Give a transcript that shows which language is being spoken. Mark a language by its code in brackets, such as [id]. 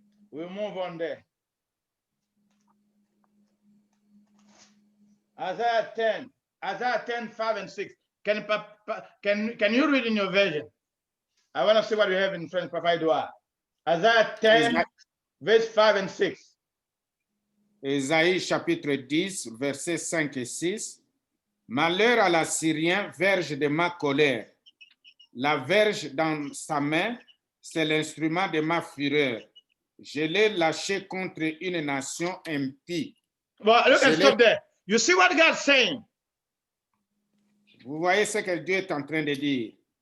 [en] We'll move on there. Isaiah 10, 5 and 6. Can you read in your version? I want to see what you have in French, Papa Edouard. Isaiah 10, verse 5 and 6. [fr] Isaïe chapitre 10, versets 5 et 6. Malheur à l'Assyrien, verge de ma colère. La verge dans sa main, c'est l'instrument de ma fureur. Je l'ai lâché contre une nation impie. [en] Well, look and stop there. You see what God's saying? [fr] Vous voyez ce que Dieu est en train de dire.